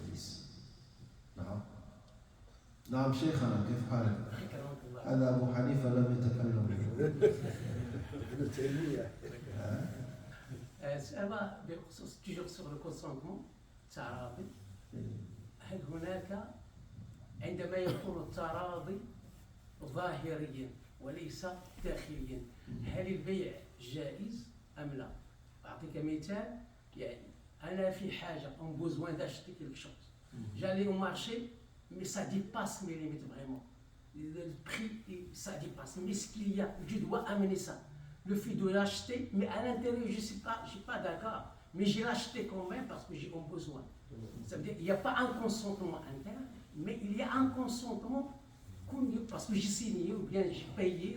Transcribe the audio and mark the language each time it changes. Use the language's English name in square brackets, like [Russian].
[Arabic] التدليس. نعم. نعم شيخنا كيف حالك؟ أكرمك الله. هذا أبو حنيفة لم يتكلم. ابن تيمية. سؤال بخصوص [French] toujours sur le consentement التراضي. [Arabic] هل هناك عندما يكون التراضي ظاهريا وليس داخليا هل البيع جائز أم لا؟ أعطيك مثال يعني أنا في حاجة [French] on besoin d'acheter quelque chose. J'allais au marché mais ça dépasse mes limites vraiment. Le prix ça dépasse. Mais ce qu'il y a, je dois amener ça. Le fait de l'acheter, mais à l'intérieur je suis pas d'accord. Mais j'ai acheté quand même parce que j'ai un besoin. Ça veut dire qu'il n'y a pas un consentement interne, mais il y a un consentement parce que j'ai signé ou bien j'ai payé.